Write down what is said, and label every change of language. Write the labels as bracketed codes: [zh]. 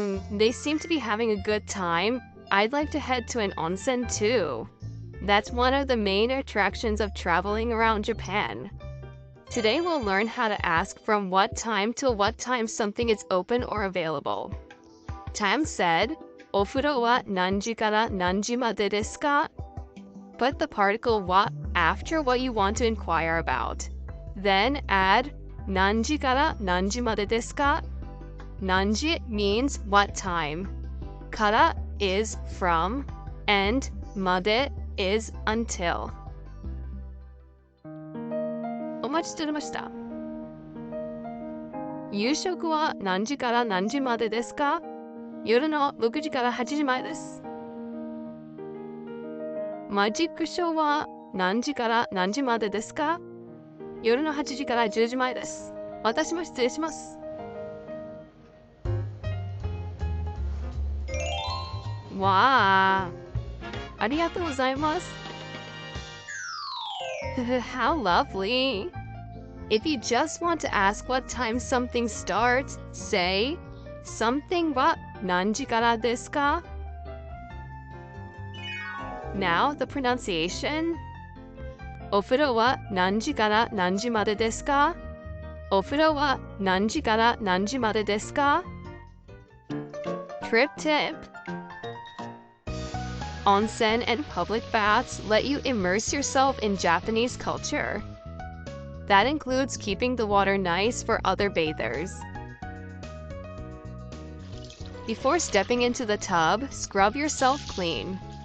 [en] They seem to be having a good time. I'd like to head to an onsen too. That's one of the main attractions of traveling around Japan. Today we'll learn how to ask from what time till what time something is open or available. Tam said, [ja] お風呂は何時から何時までですか? [en] Put the particle wa after what you want to inquire about. Then add [ja] 何時から何時までですか? [en] Nanji means what time. Kara is from, and made is until. [ja] お待ちしておりました。夕食は何時から何時までですか？夜の6時から8時前です。マジックショーは何時から何時までですか？夜の8時から10時前です。私も失礼します。わあ、ありがとうございます。 [en] How lovely. If you just want to ask what time something starts, say, something [ja] wa nanji kara desu ka? [en] Now the pronunciation. [ja] お風呂は何時から何時までですか?お風呂は何時から何時までですか? [en] Trip tip. Onsen and public baths let you immerse yourself in Japanese culture. That includes keeping the water nice for other bathers. Before stepping into the tub, scrub yourself clean.